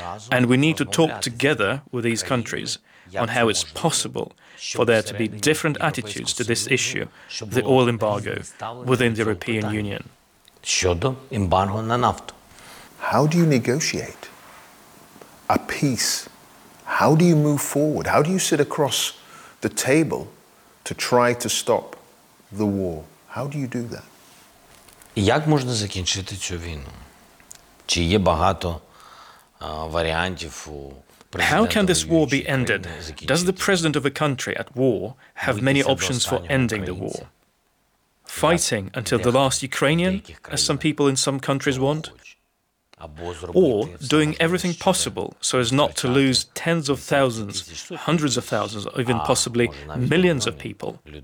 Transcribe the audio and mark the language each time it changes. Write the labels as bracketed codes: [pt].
[en] And we need to talk together with these countries on how it's possible for there to be different attitudes to this issue, the oil embargo, within the European Union. [uk] Щодо ембарго на нафту. [en] How do you negotiate a peace? How do you move forward? How do you sit across the table to try to stop the war? How do you do that? [uk] Як можна закінчити цю війну? Чи є багато варіантів у президента? [en] How can this war be ended? Does the president of a country at war have many options for ending the war? Fighting until the last Ukrainian, as some people in some countries want? Or doing everything possible so as not to lose tens of thousands, hundreds of thousands, or even possibly millions of people.